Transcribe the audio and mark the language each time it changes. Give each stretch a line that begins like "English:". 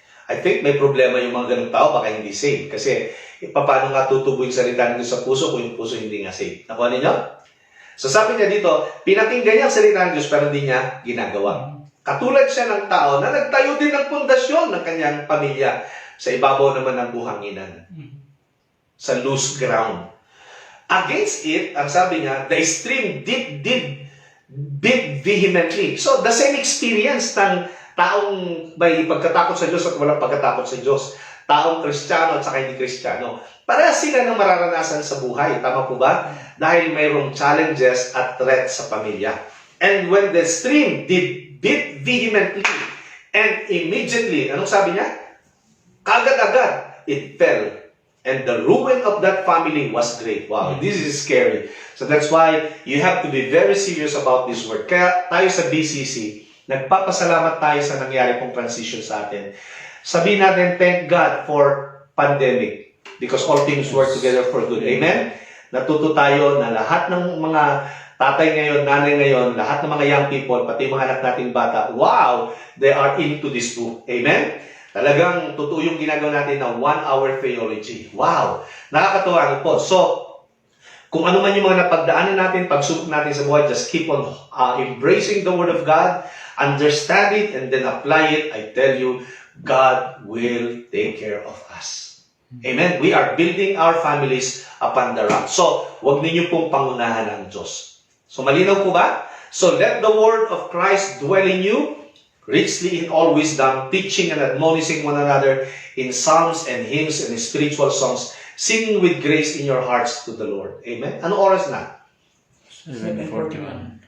Filipino: I think may problema yung mga ganung tao, baka hindi safe. Kasi, paano nga tutubo yung salita ng Diyos sa puso kung yung puso hindi nga safe? Nakuha ninyo? So sabi niya dito, pinakinggan niya ang salita ng Diyos pero hindi niya ginagawa. Katulad siya ng tao na nagtayo din ng pundasyon ng kanyang pamilya sa ibabaw naman ng buhanginan. Sa loose ground.
English: Against it,
Filipino: ang sabi niya,
English: the stream did beat vehemently. So, the same experience
Filipino: ng taong may pagkatakot sa Diyos at walang pagkatakot sa Diyos. Taong Kristiyano at saka hindi Kristiyano. Para sila nang mararanasan sa buhay. Tama po ba? Dahil mayroong challenges at threats sa pamilya.
English: And when the stream did beat vehemently and immediately,
Filipino: anong sabi niya? Kagad-agad,
English: it fell. And the ruin of that family was great. Wow, this is scary. So that's why you have to be very serious about this word.
Filipino: Kaya tayo sa BCC, nagpapasalamat tayo sa nangyari pong transition sa atin.
English: Sabihin natin, thank God for pandemic. Because all things work together for good. Amen?
Filipino: Natuto tayo na lahat ng mga tatay ngayon, nanay ngayon, lahat ng mga young people, pati mga anak nating bata, wow,
English: they are into this book.
Filipino: Amen? Talagang totoo yung ginagawa natin na 1-hour theology. Wow! Nakakatuwa ano po. So, kung ano man yung mga napagdaanan natin, pagsubok natin sa buhay,
English: just keep on embracing the Word of God, understand it, and then apply it. I tell you, God will take care of us. Amen? We are building our families upon the rock.
Filipino: So, huwag ninyo pong pangunahan ang Diyos. So, malinaw po ba?
English: So, let the Word of Christ dwell in you, richly in all wisdom, teaching and admonishing one another in psalms and hymns and spiritual songs, singing with grace in your hearts to the Lord.
Filipino: Amen? Ano oras na? 7:41.